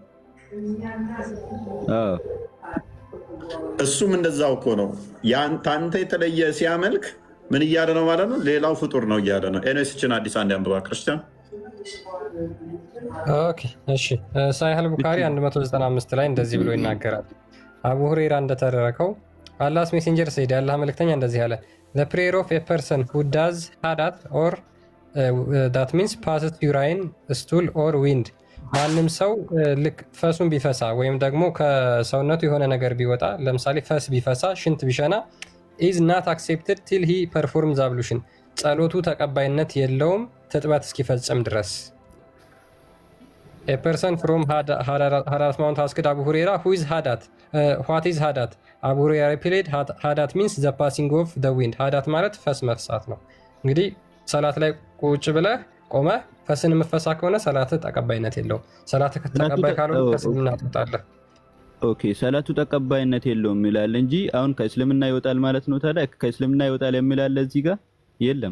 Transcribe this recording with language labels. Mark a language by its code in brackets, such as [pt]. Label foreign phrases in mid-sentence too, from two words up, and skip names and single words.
[am] እሱም እንደዛው እኮ ነው። ከአንተ የተለየ ሲያመልክ ምን እያለ ነው ማለት ነው? ሌላው ፍጡር ነው እያለ ነው። ኤኖስችን አዲስ አንድ አንብባ ክርስቲያን። እሺ ሳሂህ ቡኻሪ 195 ላይ እንደዚህ ብሎ ይናገራል። አቡ ሁሬራ እንደተረከው [en] Allah's messenger said [am] የአላህ መልእክተኛ እንደዚህ አለ [en] the prayer of a person who does hadat or that means passes urine stool or wind [am] ማንም ሰው ልክ ፈሱን ቢፈሳ ወይም ደግሞ ከሰውነቱ የሆነ ነገር ቢወጣ ለምሳሌ ፈስ ቢፈሳ ሽንት ቢሸና [en] is not accepted till he performs ablution [am] ጸሎቱ ተቀባይነት የለውም ትጥበት እስኪፈጽም ድረስ። [en] A person from Hadat Mount asked Abu Huraira, who is Hadat? What is Hadat? Abu Huraira replied, Hadat means the passing of the wind. [am] Hadat ማለት ፈስ መፍሳት ነው። እንግዲህ ሰላት ላይ ቁጭ ብለህ ቆመህ ፈስን መፈሳ ከሆነ ሰላት ተቀባይነት የለውም። ሰላት ተቀባይ ካልሆነ ከእስልምና ትወጣለህ። ኦኬ ሰላቱ ተቀባይነት የለውም ይላል እንጂ አሁን ከእስልምና ይወጣል ማለት ነው። ታዲያ ከእስልምና ይወጣል የሚላል እዚህ ጋር የለም።